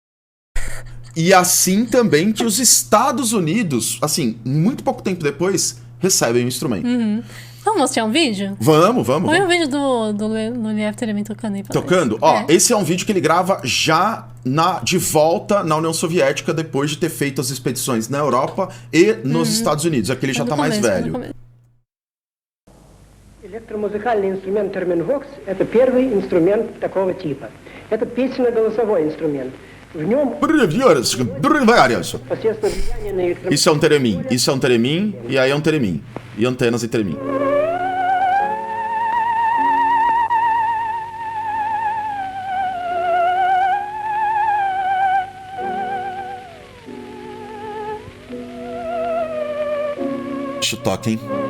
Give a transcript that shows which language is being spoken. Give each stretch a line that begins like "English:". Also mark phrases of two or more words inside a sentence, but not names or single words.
Portuguese: E assim também que os Estados Unidos, assim, muito pouco tempo depois, recebem o instrumento. Vamos mostrar um vídeo? Vamos. Põe um vídeo do Liev Teremin tocando aí pra Tocando? nós. Esse é um vídeo que ele grava já de volta na União Soviética, depois de ter feito as expedições na Europa e nos Estados Unidos. Aqui ele já tá mais velho.
Russian: Электромузыкальный инструмент терминвокс – это первый инструмент такого типа. Это песенно-голосовой инструмент. В нем посредством влияния на электромагнитные...
Portuguese: Isso é um teremin, e aí é um teremin. E antenas e teremin. Deixa eu tocar, hein?